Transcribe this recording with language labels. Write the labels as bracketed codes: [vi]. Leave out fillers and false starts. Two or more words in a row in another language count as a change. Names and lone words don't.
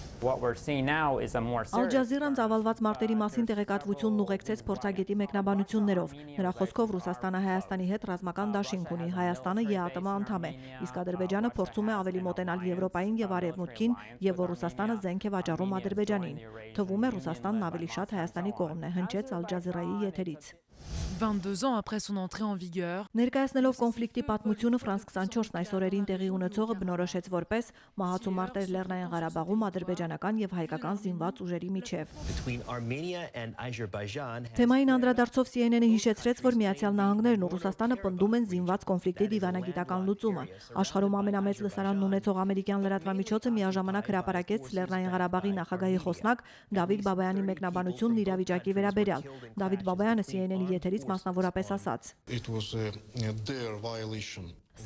[hy] Al Jazeera-ն ծավալված մարտերի մասին տեղեկատվությունն ուղեկցեց փորձագետի մեկնաբանություններով։ Նրա խոսքով Ռուսաստանը Հայաստանի հետ ռազմական դաշինք ունի, Հայաստանը ԵԱՏՄ անդամ է, իսկ Ադրբեջանը փորձում է ավելի մոտենալ Եվրոպային եւ Արևմուտքին, եւ որ Ռուսաստանը զենք է վաճառում Ադրբեջանին։ Թվում է Ռուսաստանն ավելի շատ Հայաստանի կողմն է, հնչեց Al Jazeera-ի եթերից։ [fr] 22 ans après son entrée en vigueur. [hy] Ներկայացնելով կոնֆլիկտի պատմությունը France 24-ն այս օրերին տեղի ունեցողը բնորոշեց որպես մահացու մարտեր Լեռնային Ղարաբաղում ադրբեջանական եւ հայկական զինված ուժերի միջև։ Թեմային անդրադարձով CNN-ը հիշեցրեց, որ Միացյալ Նահանգներն ու Ռուսաստանը պնդում են զինված կոնֆլիկտի դիվանագիտական լուծումը։ Աշխարհում ամենամեծ լսարանն ունեցող ամերիկյան լրատվամիջոցը միաժամանակ հրապարակեց Լեռնային Ղարաբաղի նախագահի խոսնակ Դավիթ Բաբայանի մեկնաբանությունն իրավիճակի վերաբերյալ։ Դավիթ Բաբայանը CNN-ի եթերից մասնավորապես ասաց.